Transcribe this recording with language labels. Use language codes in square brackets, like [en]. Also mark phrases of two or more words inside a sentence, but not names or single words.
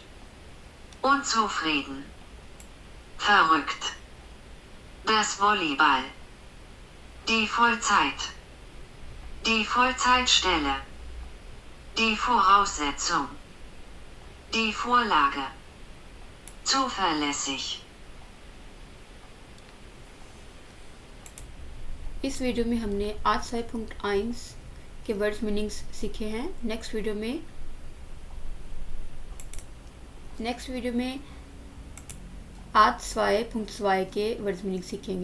[de] Unzufrieden. Verrückt. Das Volleyball. Die Vollzeit. Die Vollzeitstelle. Die Voraussetzung. Die Vorlage. Zuverlässig. [hi] इस वीडियो में हमने आज 6.1 के वर्ड्स मीनिंग्स सीखे हैं। नेक्स्ट वीडियो में आज 2.2 के वर्ड्स मीनिंग सीखेंगे।